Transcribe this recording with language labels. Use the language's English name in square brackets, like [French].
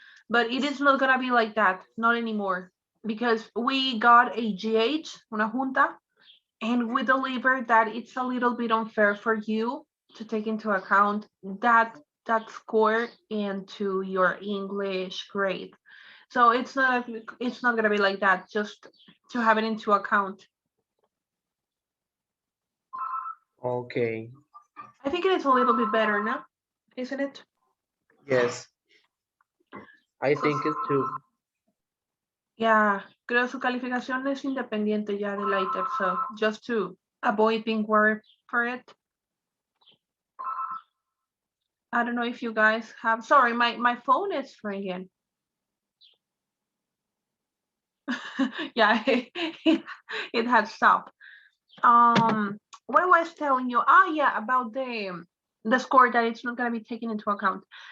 [English] But it is not gonna be like that, not anymore, because we got a GH, [Spanish] una junta, [English] and we delivered that it's a little bit unfair for you to take into account that score into your English grade. So it's not gonna be like that. Just to have it into account. Okay, I think it is a little bit better now, isn't it? yes, I So think it too. yeah, [Spanish] creo su calificación es independiente ya del ITER. [English] So just to avoid being worried for it. I don't know if you guys have. Sorry, my phone is ringing. Yeah, it had stopped. What I was telling you, yeah, about the score that it's not gonna be taken into account.